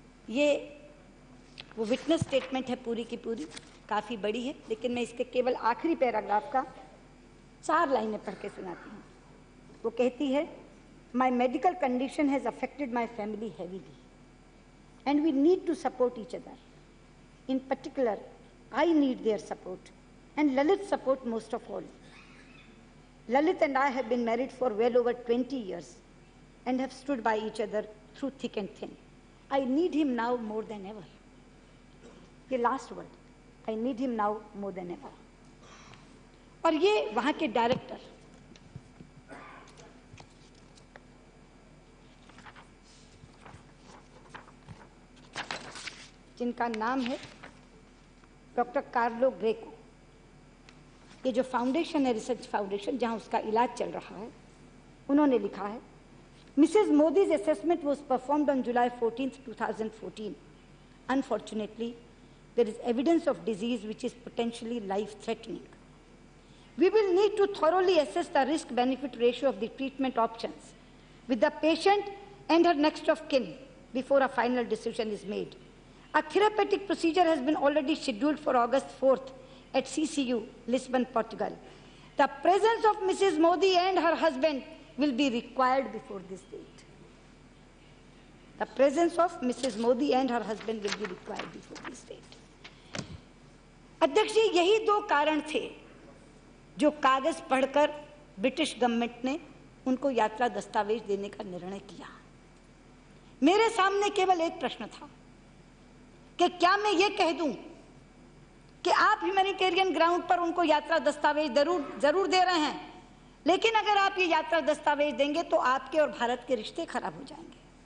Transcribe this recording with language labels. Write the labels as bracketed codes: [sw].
[hi] ये वो witness statement है, पूरी की पूरी, काफी बड़ी है, लेकिन मैं इसके केवल आखिरी पैराग्राफ का 4 लाइनें पढ़ के सुनाती हूँ। वो कहती है, [en] My medical condition has affected my family heavily and we need to support each other. In particular, I need their support and Lalit's support most of all. Lalit and I have been married for well over 20 years and have stood by each other through thick and thin. I need him now more than ever. ये last word, I need him now more than ever. [hi] और ये वहाँ के director, जिनका नाम है doctor Carlo Greco, ये जो फाउंडेशन है, रिसर्च फाउंडेशन, जहां उसका इलाज चल रहा है, उन्होंने लिखा है, Mrs. [en] Modi's assessment was performed on July 14, 2014. Unfortunately, there is evidence of disease which is potentially life-threatening. We will need to thoroughly assess the risk-benefit ratio of the treatment options with the patient and her next of kin before a final decision is made. A therapeutic procedure has been already scheduled for August 4th at CCU, Lisbon, Portugal. The presence of Mrs. Modi and her husband will be required before this date. The presence of Mrs. Modi and her husband will be required before this date. [hi] अध्यक्ष जी, यही दो कारण थे जो कागज पढ़कर British government ने उनको यात्रा दस्तावेज देने का निर्णय किया। मेरे सामने केवल एक प्रश्न था कि क्या मैं ये कह दूं कि आप ह्यूमैनिटेरियन ग्राउंड पर उनको यात्रा दस्तावेज जरूर दे रहे हैं, लेकिन अगर आप ये यात्रा दस्तावेज देंगे तो आपके और भारत के रिश्ते खराब हो जाएंगे।